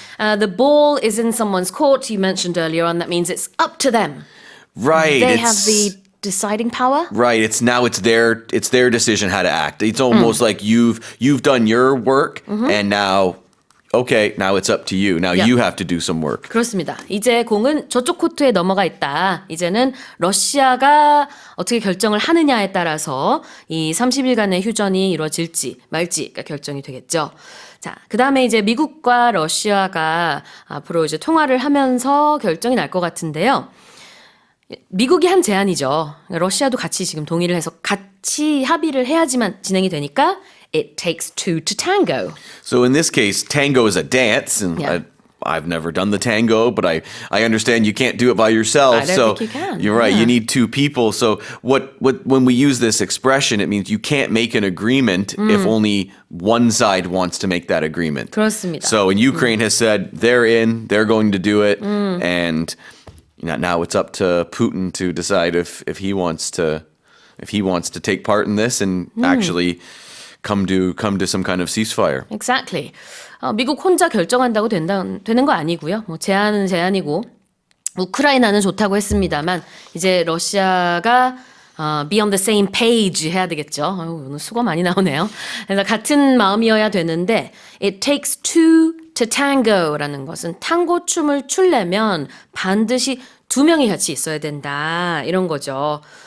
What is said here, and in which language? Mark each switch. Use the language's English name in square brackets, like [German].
[English] The ball is in someone's court, you mentioned earlier on. That means it's up to them. Right. They have the deciding power. Right. It's their decision how to act. It's almost like you've done your work and now it's up to you. Now Yeah. you have to do some work. [Korean] 그렇습니다. 이제 공은 저쪽 코트에 넘어가 있다. 이제는 러시아가 어떻게 결정을 하느냐에 따라서 이 30일간의 휴전이 이루어질지 말지가 결정이 되겠죠. 자, 그 다음에 이제 미국과 러시아가 앞으로 이제 통화를 하면서 결정이 날 것 같은데요. 미국이 한 제안이죠. 러시아도 같이 지금 동의를 해서 같이 합의를 해야지만 진행이 되니까 [English] it takes two to tango. So in this case, tango is a dance, and Yeah. I've never done the tango, but I understand you can't do it by yourself. I don't think you can. You're right. You Yeah. need two people. So when we use this expression, it means you can't make an agreement if only one side wants to make that agreement. [Korean] 그렇습니다. [English] So in Ukraine has said they're in, they're going to do it, and now it's up to Putin to decide if he wants to take part in this and actually come to some kind of ceasefire. Exactly. [Korean] 미국 혼자 결정한다고 되는 거 아니고요. 뭐 제안은 제안이고 우크라이나는 좋다고 했습니다만 이제 러시아가 [English] be on the same page [Korean] 해야 되겠죠. 오늘 수고 많이 나오네요. 그래서 같은 마음이어야 되는데 [English] it takes two to tango [Korean] 라는 것은 탕고 춤을 추려면 반드시 두 명이 같이 있어야 된다 이런 거죠.